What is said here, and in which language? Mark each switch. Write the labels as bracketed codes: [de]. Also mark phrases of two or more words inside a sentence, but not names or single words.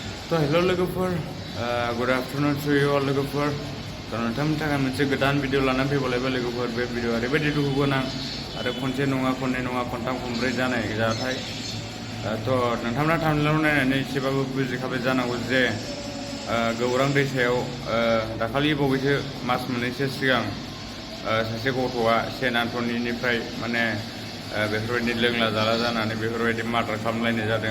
[en] So hello logofor, good afternoon to you all logofor. [brx] So nonton takan moनसे गोदान भिडिअ लानानै फैबावलायबाय लोगोफोर बे भिडिअआ ओरैबायदि दुखु गोनां आरो खनसे नङा खननै नङा खनथाम खनब्रै जानाय जाथाय तो नोंथांमोना थामनेलाव नायनानै एसेबाबो बुजिखाबाय जानांगौ जे गौरां दैसायाव दाखालि बावैसो मास मोननैसो सिगां सासे गथ'आ सेन्ट एन्टनिनिफ्राय माने बेफोरबायदि लोंला जाला जानानै बेफोरबायदि मार्डार खालामलायनाय जादों।